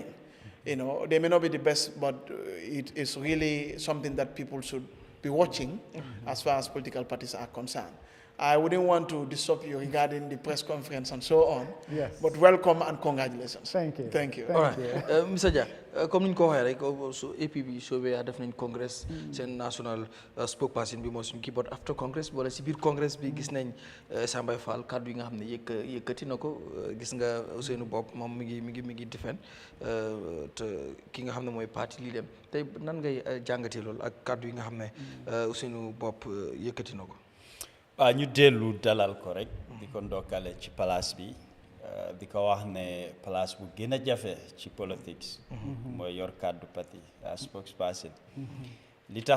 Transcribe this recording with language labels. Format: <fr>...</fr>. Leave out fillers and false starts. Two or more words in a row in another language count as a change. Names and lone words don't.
<en>They may not be the best, but it is really something that people should be watching as far as political parties are concerned. I wouldn't want to disturb you regarding the press conference and so on. Yes. But welcome and congratulations. Thank you. Thank you. All right. Mr.</en> <wo>Dia, comme ni ñu ko waxee rek so APP soobee def nañ congress seen</wo> <en>national spokesperson</en> <wo>bi moo suñu kii</wo> <en>but after congress</en> <wo>wala si biir congress bi gis nañ Sambay Fall kàddu yi nga xam ne yëkkati na ko gis nga Ousseynou Bopp moom mi ngi defend te ki nga xam ne mooy parti lii dem tey nan ngay jàngatee loolu ak kàddu yi nga xam ne Ousseynou Bopp yëkkati na ko. waaw ñu dellu dalal ko rek di ko ndokkale ci place bi di ko wax ne place bu gën a jafe ci politics mooy yor kàddu parti spokesperson li tax</wo>